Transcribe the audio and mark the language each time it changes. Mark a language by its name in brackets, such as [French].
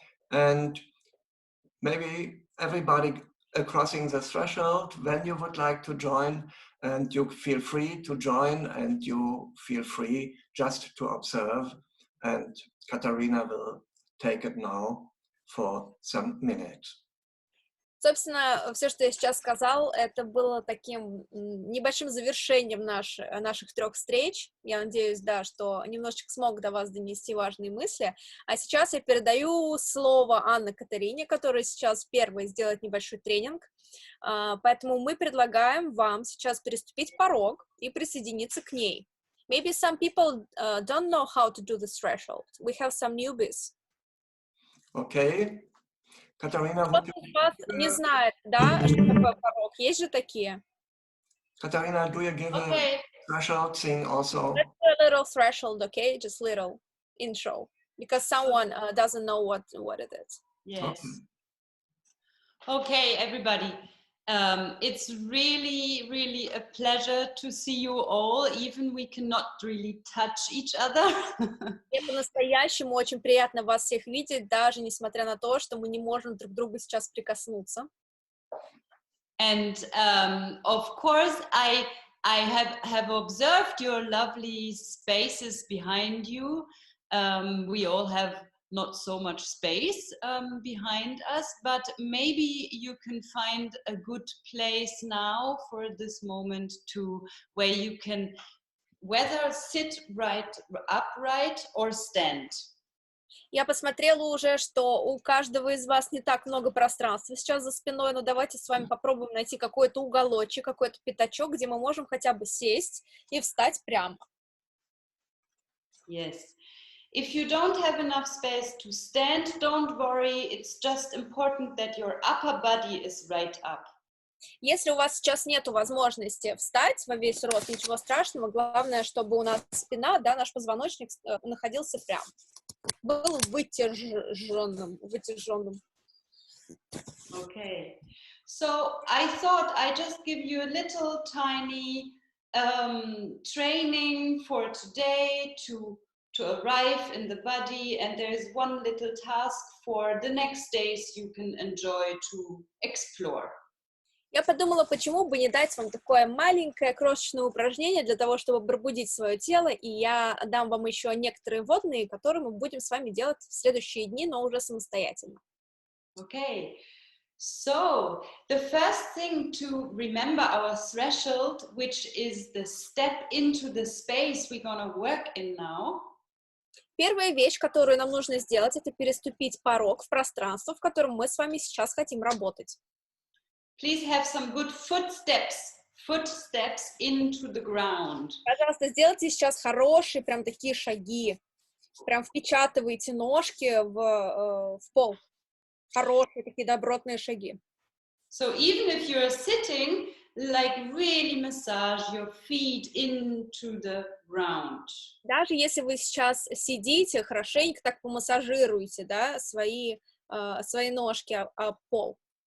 [English] And maybe everybody crossing the threshold, when you would like to join, and you feel free to join, and you feel free just to observe. And Katharina will take it now for some minutes. [Russian] Собственно, все, что я сейчас сказал, это было таким небольшим завершением наших 3 встреч. Я надеюсь, да, что немножечко смог до вас донести важные мысли. А сейчас я передаю слово Анне-Катарине, которая сейчас первой сделает небольшой тренинг. Поэтому мы предлагаем вам сейчас переступить порог и присоединиться к ней. [English] Maybe some people don't know how to do this threshold. We have some newbies. Okay. Katharina, [Russian] Кто-то из вас не знает, да, что такое порог? Есть же такие? [English] Katharina, do you give a threshold thing also? Let's do a little threshold, okay? Just little intro, because someone doesn't know what it is. Yes. Okay, everybody. It's really, really a pleasure to see you all, even we cannot really touch each other. [Russian] Это по-настоящему очень приятно вас всех видеть, даже несмотря на то, что мы не можем друг к другу сейчас прикоснуться. [English] And of course, I have observed your lovely spaces behind you. We all have not so much space behind us, but maybe you can find a good place now for this moment where you can whether sit upright or stand. [Russian] Я посмотрела уже, что у каждого из вас не так много пространства сейчас за спиной, но давайте с вами попробуем найти какой-то уголочек, какой-то пятачок, где мы можем хотя бы сесть и встать прямо. [English] Yes. If you don't have enough space to stand, don't worry. It's just important that your upper body is right up. [Russian] Если у вас сейчас нет возможности встать во весь рост, ничего страшного, главное, чтобы у нас спина, да, наш позвоночник находился прям, был вытяженным. [English] Okay, so I thought I'd just give you a little tiny training for today to arrive in the body, and there is one little task for the next days you can enjoy to explore. [Russian] Я подумала, почему бы не дать вам такое маленькое крошечное упражнение для того, чтобы пробудить свое тело, и я дам вам еще некоторые вводные, которые мы будем с вами делать в следующие дни, но уже самостоятельно. [English] Okay, so the first thing to remember our threshold, which is the step into the space we're gonna work in now. [Russian] Первая вещь, которую нам нужно сделать, это переступить порог в пространство, в котором мы с вами сейчас хотим работать. [English] Please have some good footsteps into the ground. [Russian] Пожалуйста, сделайте сейчас хорошие, прям такие шаги. Прям впечатывайте ножки в пол. Хорошие такие добротные шаги. [English] So even if you're sitting, like really massage your feet into the ground. [Russian] Даже если вы сейчас сидите, хорошенько так помассажируйте, да, свои ножки об пол.